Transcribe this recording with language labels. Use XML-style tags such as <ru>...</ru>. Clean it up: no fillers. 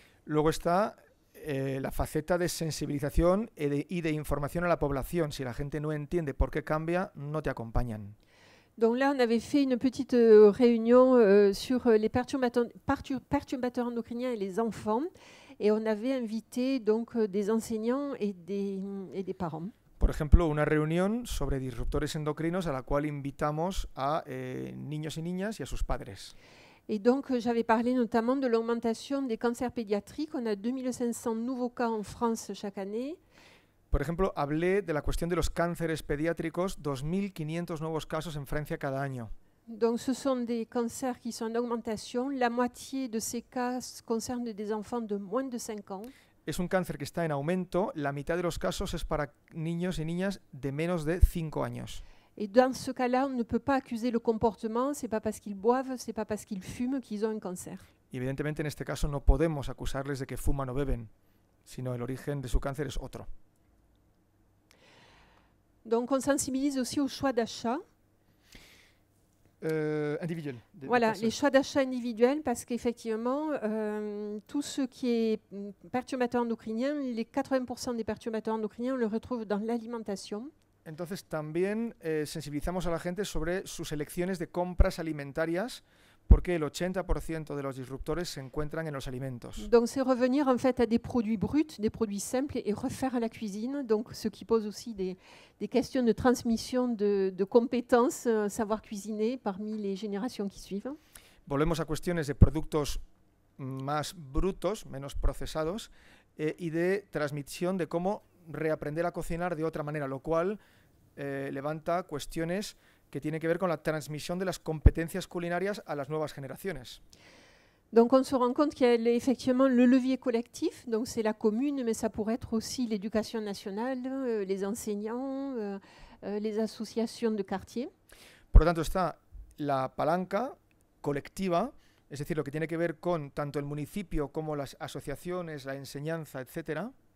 <es>Luego está la faceta de sensibilización y de información a la población. Si la gente no entiende por qué cambia, no te acompañan.</es> <fr>Donc là, on avait fait une petite réunion sur les perturbateurs endocriniens et les enfants, et on avait invité donc des enseignants et des parents.</fr> <es>Por ejemplo, una reunión sobre disruptores endocrinos a la cual invitamos a niños y niñas y a sus padres.</es> <fr>Et donc, j'avais parlé notamment de l'augmentation des cancers pédiatriques. On a 2500 nouveaux cas en France chaque année.</fr> <es>Por ejemplo, hablé de la cuestión de los cánceres pediátricos, 2.500 nuevos casos en Francia cada año.</es> <fr>Donc, ce sont des cancers qui sont en augmentation. La moitié de ces cas concernent des enfants de moins de 5 ans.</fr> <es>Es un cáncer que está en aumento. La mitad de los casos es para niños y niñas de menos de 5 años.</es> <fr>Et dans ce cas-là, on ne peut pas accuser le comportement. C'est pas parce qu'ils boivent, c'est pas parce qu'ils fument qu'ils ont un cancer.</fr> <es>Y evidentemente, en este caso, no podemos acusarles de que fuman o beben, sino el origen de su cáncer es otro.</es> <fr>Donc, on sensibilise aussi au choix d'achat. Individuel. Voilà, les choix d'achat individuels, parce qu'effectivement, tout ce qui est perturbateur endocrinien, les 80% des perturbateurs endocriniens, on le retrouve dans l'alimentation.</fr> <es>Entonces también sensibilizamos a la gente sobre sus elecciones de compras alimentarias, porque el 80% de los disruptores se encuentran en los alimentos.</es> <fr>Donc c'est revenir en fait à des produits bruts, des produits simples et refaire à la cuisine, donc ce qui pose aussi des questions de transmission de compétences, savoir cuisiner parmi les générations qui suivent.</fr> <es>Volvemos a cuestiones de productos más brutos, menos procesados, y de transmisión de cómo reaprender a cocinar de otra manera, lo cual levanta cuestiones que tienen que ver con la transmisión de las competencias culinarias a las nuevas generaciones.</es> <fr>Donc on se rend compte qu'il y a effectivement le levier collectif, donc c'est la commune, mais ça pourrait être aussi l'éducation nationale, les enseignants, les associations de quartier.</fr> <es>Por lo tanto está la palanca colectiva, es decir, lo que tiene que ver con tanto el municipio como las asociaciones, la enseñanza, etcétera.</es>